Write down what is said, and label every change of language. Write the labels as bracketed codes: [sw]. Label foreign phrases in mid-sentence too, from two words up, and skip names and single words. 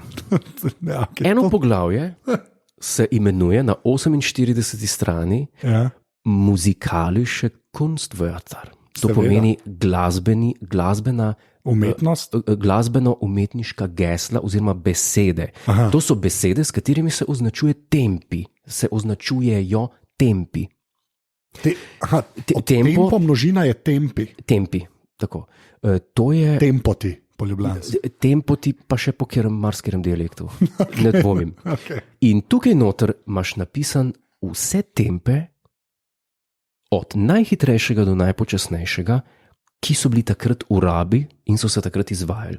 [sl] Eno poglavje se imenuje na 48. strani Musikalische Kunstwörter. To pomeni glasbena umetnost, glasbeno-umetniška gesla oziroma besede. Aha. To so besede, s katerimi se označuje tempi. Se označujejo tempi. Tempo množina je tempi. Tempi, tako. To je... Tempoti, po ljubljanski. Tempoti pa še po marsikerem dialektu. Ne dvomim. Okay. In tukaj noter imaš napisan vse tempe, od najhitrejšega do najpočasnejšega, ki so bili takrat v rabi in so se takrat izvajali.